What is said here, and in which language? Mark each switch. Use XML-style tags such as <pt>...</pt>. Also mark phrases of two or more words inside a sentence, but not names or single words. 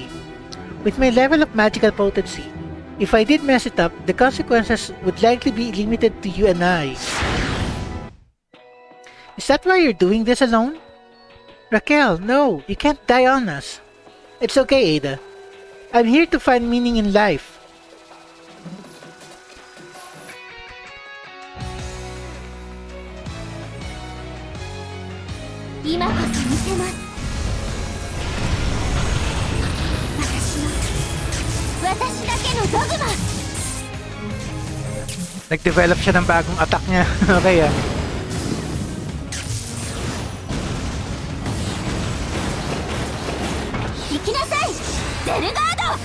<en>With my level of magical potency, if I did mess it up, the consequences would likely be limited to you and I. Is that why you're doing this alone? Raquel, no, you can't die on us. It's okay, Ada. I'm here to find meaning in life.</en> <ja>今こそ見せます。私だけのドグマ。</ja> <tl>Nag-develop siya ng bagong attack niya. Okay ah.</tl> <ja>行きなさい、ゼルガード。</ja>